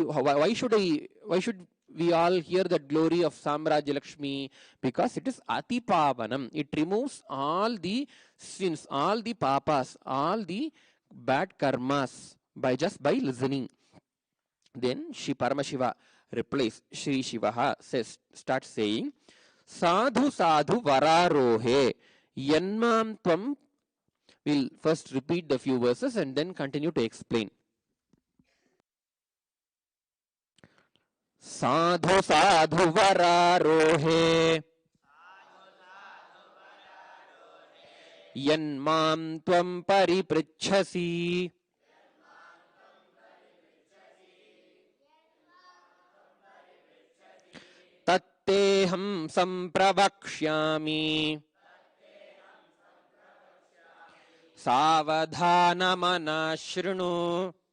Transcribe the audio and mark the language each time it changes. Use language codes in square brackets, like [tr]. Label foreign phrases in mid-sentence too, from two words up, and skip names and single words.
[en] Why should we all hear that glory of Samrajya Lakshmi? Because it is Atipavanam. It removes all the sins, all the papas, all the bad karmas by just by listening. Then Shri Paramashiva replies. Shri Shivaha says, starts saying, [sa] साधु साधु वरारोहे यन्मां त्वम्. [en] We'll first repeat the few verses and then continue to explain. [sa] साधु साधु वरारोहे यन्मां त्वम् परिपृच्छसि तत्तेऽहं सम्प्रवक्ष्यामि सावधानमना शृणु